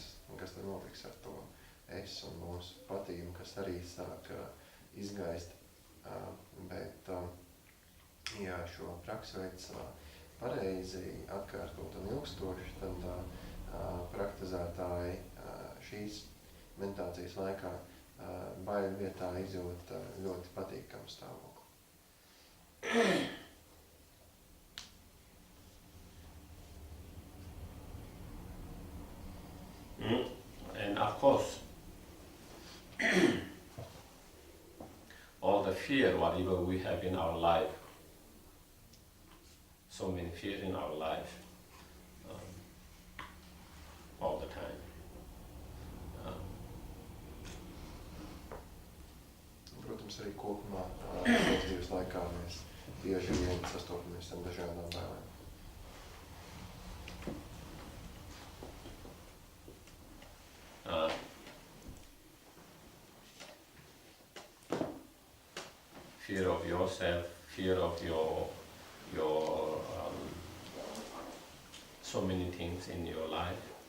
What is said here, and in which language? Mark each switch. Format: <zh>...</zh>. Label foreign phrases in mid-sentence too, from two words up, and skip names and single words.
<lv>kas tad notiks ar to es un mūsu patījumu, kas arī sāk izgaist, bet ja šo praksi veic pareizi, atkārtot un ilgstoši, tad praktizētāji šīs meditācijas laikā baiļu vietā izjūt ļoti patīkamu stāvokli.</lv> <en>And of course, all the fear, whatever we have in our life, so many fears in our life, all the time.</en> <lv>Protams, arī kopumā dzīves laikā mēs bieži vien sastopamies ar dažādām bailēm.</lv> <en>Fear of yourself, fear of your so many things in your life,</en>